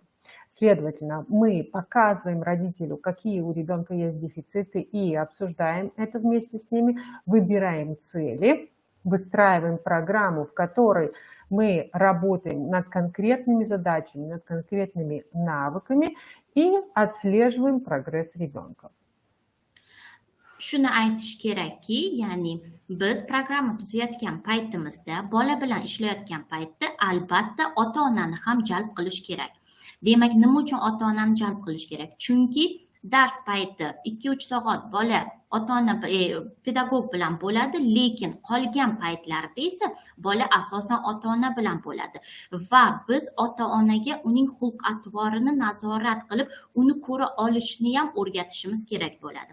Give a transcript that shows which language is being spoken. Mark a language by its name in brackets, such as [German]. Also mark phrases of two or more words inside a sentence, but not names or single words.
[Russian] Следовательно, мы показываем родителю, какие у ребенка есть дефициты, и обсуждаем это вместе с ними, выбираем цели, выстраиваем программу, в которой мы работаем над конкретными задачами, над конкретными навыками и отслеживаем прогресс ребенка. [Uzbek] Shuni aytish kerakki, ya'ni biz programma tuzayotgan paytimizda, bola bilan ishlayotgan paytda albatta ota-onani ham jalb qilish kerak. Demak, nima uchun ota-onani jalb qilish kerak? Chunki dars payti 2-3 soat bola ota-ona pedagog bilan bo'ladi, lekin qolgan paytlarda esa bola asosan ota-ona bilan bo'ladi va biz ota-onaga uning xulq-atvorini nazorat qilib, uni ko'ra olishni ham o'rgatishimiz kerak bo'ladi.